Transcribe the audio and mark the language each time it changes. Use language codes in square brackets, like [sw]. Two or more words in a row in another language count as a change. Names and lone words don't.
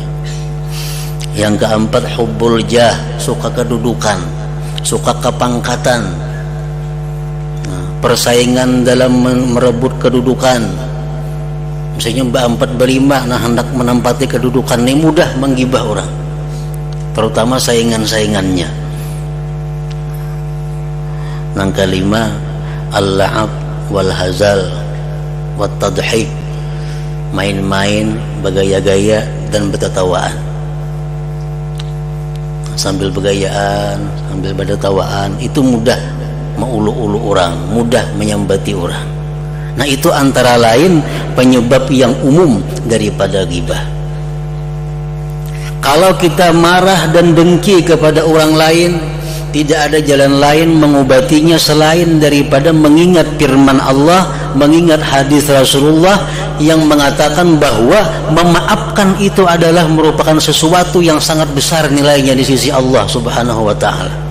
[id] Yang keempat [ar] حب الجاه, [id] suka kedudukan, suka kepangkatan, persaingan dalam merebut kedudukan. Misalnya Mbak 4 berlima, nah hendak menempati kedudukan ini, mudah menggibah orang, terutama saingan-saingannya. Yang kelima [ar] اللعب والهزل والتضحك, [id] main-main, bergaya-gaya dan bertatawaan. Sambil bergayaan, sambil bertatawaan, itu mudah mengulu-ulu orang, mudah menyambati orang. Nah, itu antara lain penyebab yang umum daripada ghibah. Kalau kita marah dan dengki kepada orang lain, tidak ada jalan lain mengobatinya selain daripada mengingat firman Allah, mengingat hadis Rasulullah yang mengatakan bahwa memaafkan itu adalah merupakan sesuatu yang sangat besar nilainya di sisi Allah [ar] سبحانه وتعالى.